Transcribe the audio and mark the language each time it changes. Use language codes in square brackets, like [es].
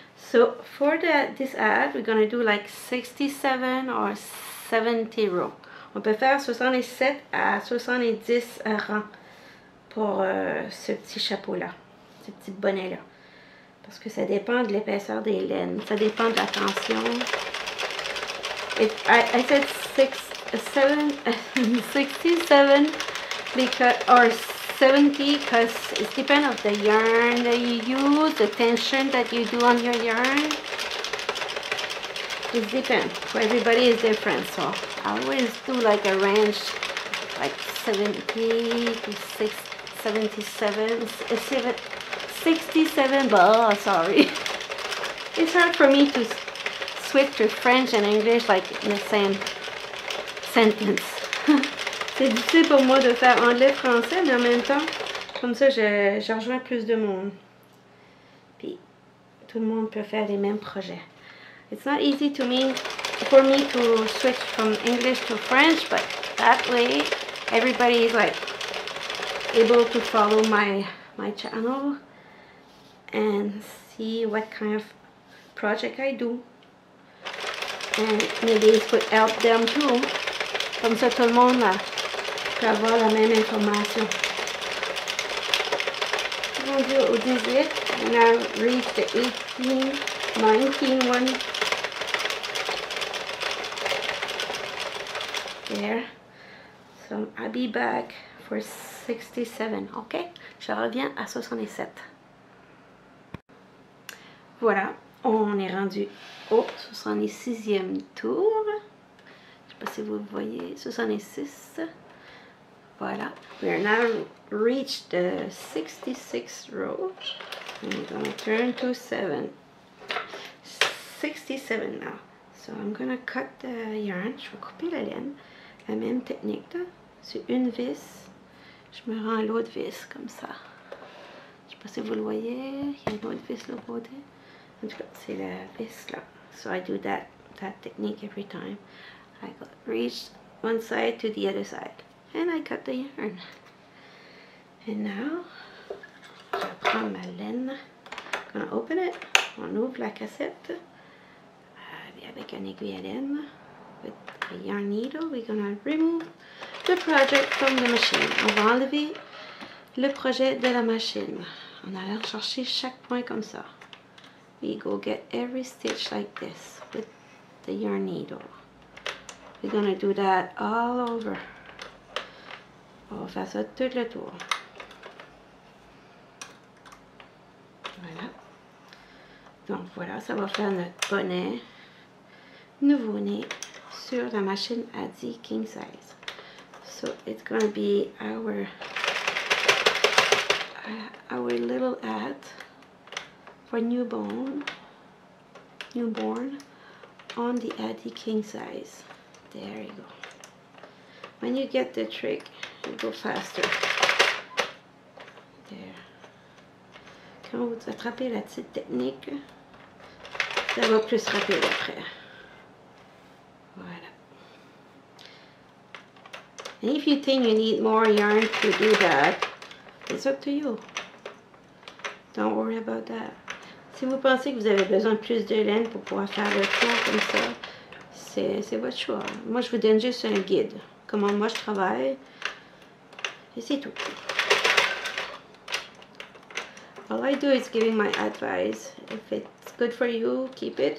[en] So for this ad, we're gonna do like 67 or 70 rows. [fr] On peut faire 67 à 70 rangs pour ce petit chapeau-là, ce petit bonnet-là. Parce que ça dépend de l'épaisseur des laines, ça dépend de la tension. [en] I said 67 because, or 70 because it depends on the yarn that you use, the tension that you do on your yarn. It depends. For everybody is different, so I always do like a range like 70 to 77, 67, but oh, sorry. It's hard for me to switch to French and English like in the same sentence. [fr] C'est difficile pour moi de faire anglais-français, mais en même temps, comme ça, je rejoins plus de monde. Puis, tout le monde peut faire les mêmes projets. [en] It's not easy for me to switch from English to French, but that way, everybody is like able to follow my channel and see what kind of project I do. And maybe it could help them too. [fr] Comme ça, tout le monde pour avoir la même information. Rendu au 18, [en] and now reach the 18, 19 one. There. So I'll be back for 67, ok? [fr] Je reviens à 67. Voilà, on est rendu au 66e tour. Je sais pas si vous voyez, 66. [en] Voilà, we are now reached the 66th row. And we're going to turn to 67 now. So I'm going to cut the yarn. [fr] Je vais couper la laine. La même technique là. Sur une vis, je me rends à l'autre vis comme ça. Je sais pas si vous le voyez. Il y a une autre vis là au côté. En tout cas, c'est la vis là. [en] So I do that technique every time. I reach one side to the other side. And I cut the yarn. And now, [fr] je vais prendre ma laine. [en] I'm gonna open it. [fr] On ouvre la cassette. Avec un aiguille à laine. [en] With a yarn needle, we're gonna remove the project from the machine. [fr] On va enlever le projet de la machine. En allant chercher chaque point comme ça. [en] We go get every stitch like this with the yarn needle. We're gonna do that all over. [fr] On va faire ça tout le tour. Voilà. Donc voilà, ça va faire notre bonnet nouveau-né sur la machine ADDI king size. [en] So it's gonna be our little hat for newborn on the ADDI king size. There you go. When you get the trick, you go faster. There. [fr] Quand vous attrapez la petite technique, ça va plus rapide après. Voilà. [en] And if you think you need more yarn to do that, it's up to you. Don't worry about that. [fr] Si vous pensez que vous avez besoin de plus de laine pour pouvoir faire le tour comme ça, c'est votre choix. Moi, je vous donne juste un guide. Comment moi je travaille. Et c'est tout. [en] All I do is giving my advice. If it's good for you, keep it.